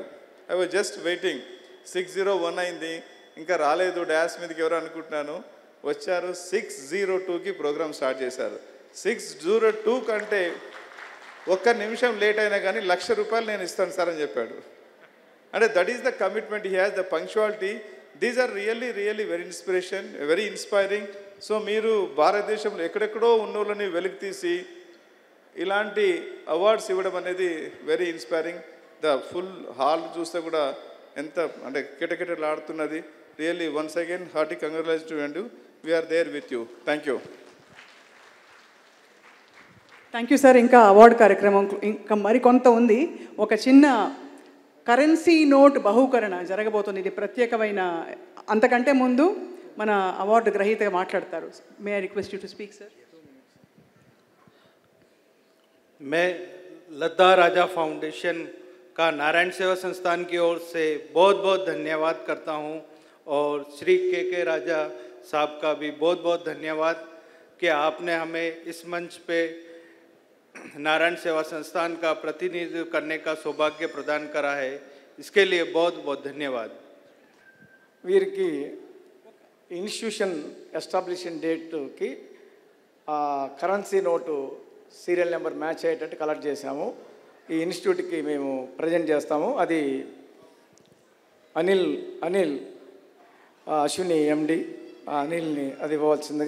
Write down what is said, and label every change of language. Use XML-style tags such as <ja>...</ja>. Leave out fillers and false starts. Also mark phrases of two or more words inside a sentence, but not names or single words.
<en>I was just waiting.</en> <te>6:01 అయింది, ఇంకా రాలేదు డ్యాష్ మీదకి ఎవరు అనుకుంటున్నాను. వచ్చారు, 6:02కి</te> <en>program start</en> <te>చేశారు. 6:02 కంటే ఒక్క నిమిషం లేట్ అయినా కానీ ₹1,00,000 నేను ఇస్తాను సార్ అని చెప్పాడు.</te> <en>అంటే that is the commitment he has, the punctuality. these are really really very inspiration, very inspiring.</en> <te>సో మీరు భారతదేశంలో ఎక్కడెక్కడో ఉన్నోళ్ళని వెలికి తీసి ఇలాంటి అవార్డ్స్ ఇవ్వడం అనేది</te> <en>very inspiring. the full hall</en> <te>చూస్తే కూడా ఎంత అంటే కిటకిటలాడుతున్నది.</te> <en>really once again hearty congratulations to you. we are there with you. thank you. thank you sir.</en> <te>ఇంకా అవార్డు కార్యక్రమం ఇంకా మరికొంత ఉంది. ఒక చిన్న కరెన్సీ నోట్ బహుకరణ జరగబోతుంది. ఇది ప్రత్యేకమైన, అంతకంటే ముందు మన అవార్డు గ్రహీతగా మాట్లాడతారు.</te> <en>may I request you to speak sir.</en> <hi>मैं लता राजा फाउंडेशन का नारायण सेवा संस्थान की ओर से बहुत बहुत धन्यवाद करता हूं, और श्री के राजा साहब का भी बहुत बहुत धन्यवाद कि आपने हमें इस मंच पे नारायण सेवा संस्थान का प्रतिनिधित्व करने का सौभाग्य प्रदान करा है, इसके लिए बहुत बहुत धन्यवाद।</hi> <te>వీరికి</te> <en>institution establishment</en> <te>డేట్కి</te> <en>currency note serial number match</en> <te>అయ్యేటట్టు కలెక్ట్ చేశాము. ఈ ఇన్స్టిట్యూట్కి మేము ప్రజెంట్ చేస్తాము. అది అనిల్ అశ్విని ఎండి అనిల్ని అది ఇవ్వవలసిందిగా.</te>